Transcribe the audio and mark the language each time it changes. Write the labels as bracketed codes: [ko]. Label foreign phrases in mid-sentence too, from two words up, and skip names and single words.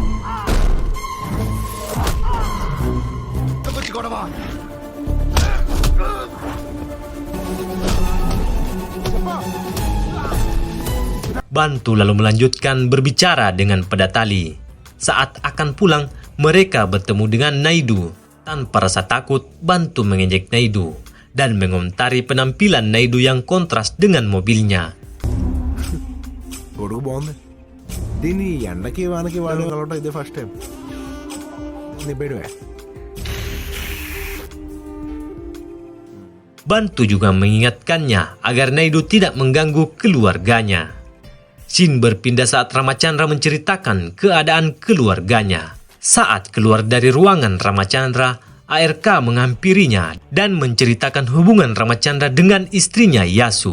[id] Bantu lalu melanjutkan berbicara dengan Padatali. Saat akan pulang, mereka bertemu dengan Naidu. Tanpa rasa takut, Bantu mengejek Naidu dan mengomentari penampilan Naidu yang kontras dengan mobilnya. [te] గొడుగు బాగుంది దీన్ని ఎండకి వానకి వాడే కలవటం ఇదే [en] first time [te] నీ బయటవే. [id] Bantu juga mengingatkannya agar Naidu tidak mengganggu keluarganya. Scene berpindah saat Ramachandra menceritakan keadaan keluarganya. Saat keluar dari ruangan Ramachandra, ARK menghampirinya dan menceritakan hubungan Ramachandra dengan istrinya Yasu.